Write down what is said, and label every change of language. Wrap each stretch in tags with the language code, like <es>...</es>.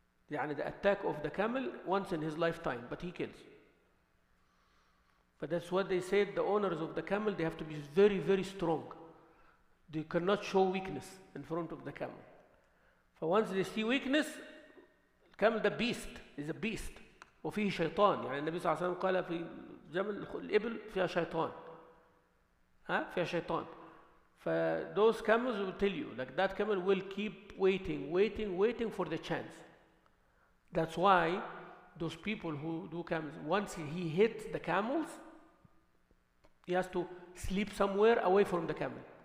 <en>يعني the attack of the camel once in his lifetime, but he kills. But that's what they said, the owners of the camel, they have to be very, very strong. They cannot show weakness in front of the camel. So once they see weakness, camel the beast is a beast.</en> <ar>وفيه شيطان. يعني النبي صلى الله عليه وسلم قال في جمل الإبل فيها شيطان. فيها شيطان.</ar> <en>Those camels will tell you, like that camel will keep waiting for the chance. That's why those people who do camels, once he hits the camels, he has to sleep somewhere away from the camel.</en>